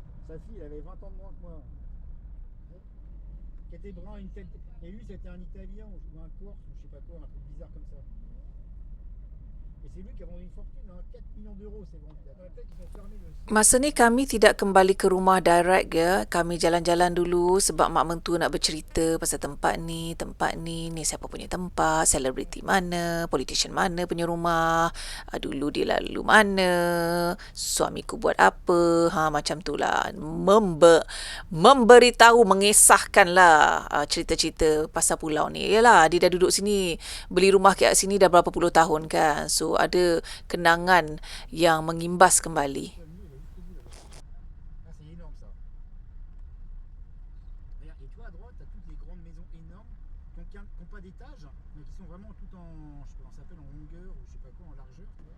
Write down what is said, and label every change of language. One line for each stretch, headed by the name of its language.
French: Sa fille avait 20 ans de moins que moi. Qui était brun, une tête. Et lui, c'était un Italien ou un Corse ou je sais pas quoi, un truc bizarre comme ça. Et c'est lui qui a vendu une fortune, 4 millions d'euros, c'est vendu. Peut-être qu'ils ont fermé le.
Malay: Masa ni kami tidak kembali ke rumah direct ya. Kami jalan-jalan dulu sebab mak mentua nak bercerita pasal tempat ni siapa punya tempat, selebriti mana, politician mana punya rumah, dulu dia lalu mana, suamiku buat apa, macam tu lah. Memberitahu, mengisahkanlah cerita-cerita pasal pulau ni. Yalah, dia dah duduk sini, beli rumah kat sini dah berapa puluh tahun kan. So ada kenangan yang mengimbas kembali.
French: Ah, c'est énorme ça. Regarde, et tu vois à droite, tu as toutes les grandes maisons énormes qui n'ont pas d'étage, mais qui sont vraiment toutes en, je sais pas comment ça s'appelle, en longueur ou je sais pas quoi, en largeur.